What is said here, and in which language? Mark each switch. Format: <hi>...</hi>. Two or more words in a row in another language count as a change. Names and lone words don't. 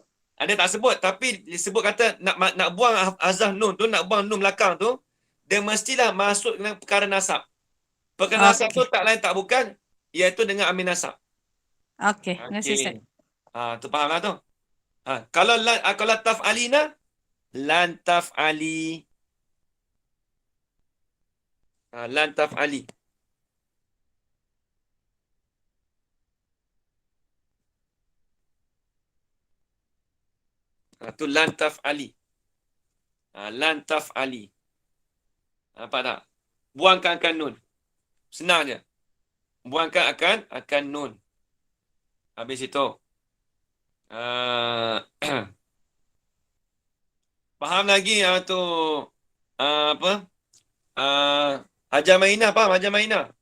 <ms>Dia tak sebut, tapi dia sebut kata nak buang hazaf nun tu, nak buang nun belakang tu, dia mestilah masuk dengan perkara nasab. Perkara nasab tu tak lain tak bukan, iaitu dengan amil nasab. Okey, terima kasih Ustaz. Tu fahamlah tu. Kalau taf'alina,</ms> <ar>lan taf'ali. لن تفعلي. Tu لن تفعلي. لن تفعلي.</ar> <ms>Nampak tak? Buangkan akan nun. Senang je. Buangkan akan nun. Habis itu. Faham lagi tu apa? Hajar Mahina faham? Hajar Mahina.</ms>